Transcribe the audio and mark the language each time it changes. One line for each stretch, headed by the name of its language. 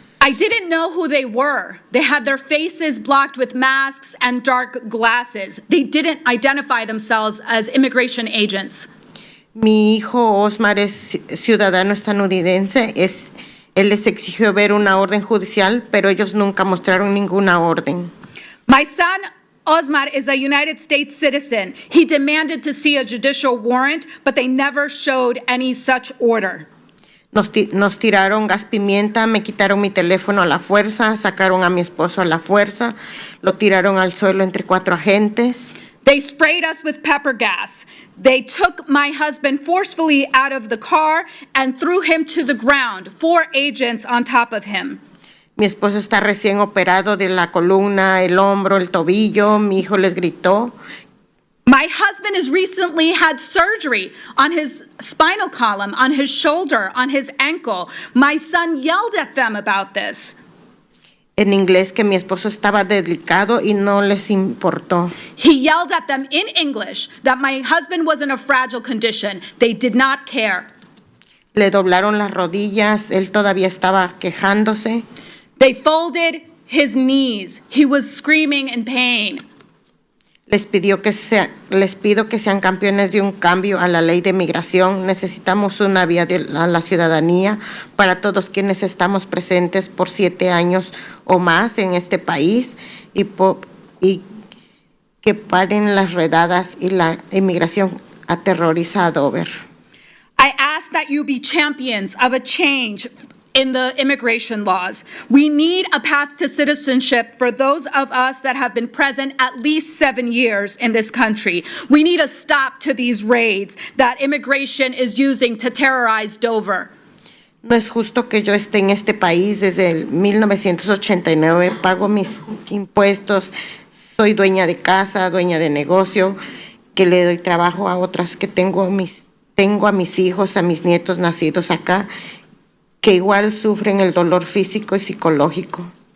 English: I didn't know who they were. They had their faces blocked with masks and dark glasses. They didn't identify themselves as immigration agents.
Spanish: Mi hijo Osmar es ciudadano estadounidense. Él les exigió ver una orden judicial, pero ellos nunca mostraron ninguna orden.
English: My son, Osmar, is a United States citizen. He demanded to see a judicial warrant, but they never showed any such order.
Spanish: Nos tiraron gas pimienta, me quitaron mi teléfono a la fuerza, sacaron a mi esposo a la fuerza, lo tiraron al suelo entre 4 agentes.
English: They sprayed us with pepper gas. They took my husband forcefully out of the car and threw him to the ground, 4 agents on top of him.
Spanish: Mi esposo está recién operado de la columna, el hombro, el tobillo. Mi hijo les gritó.
English: My husband has recently had surgery on his spinal column, on his shoulder, on his ankle. My son yelled at them about this.
Spanish: En inglés que mi esposo estaba delicado y no les importó.
English: He yelled at them in English that my husband was in a fragile condition. They did not care.
Spanish: Le doblaron las rodillas, él todavía estaba quejándose.
English: They folded his knees. He was screaming in pain.
Spanish: Les pido que sean campeones de un cambio a la ley de migración. Necesitamos una vía a la ciudadanía para todos quienes estamos presentes por 7 años o más en este país y que paren las redadas y la inmigración aterroriza a Dover.
English: I ask that you be champions of a change in the immigration laws. We need a path to citizenship for those of us that have been present at least 7 years in this country. We need a stop to these raids that immigration is using to terrorize Dover.
Spanish: No es justo que yo esté en este país desde el 1989, pago mis impuestos, soy dueña de casa, dueña de negocio, que le doy trabajo a otras, que tengo a mis hijos, a mis nietos nacidos acá, que igual sufren el dolor físico y psicológico.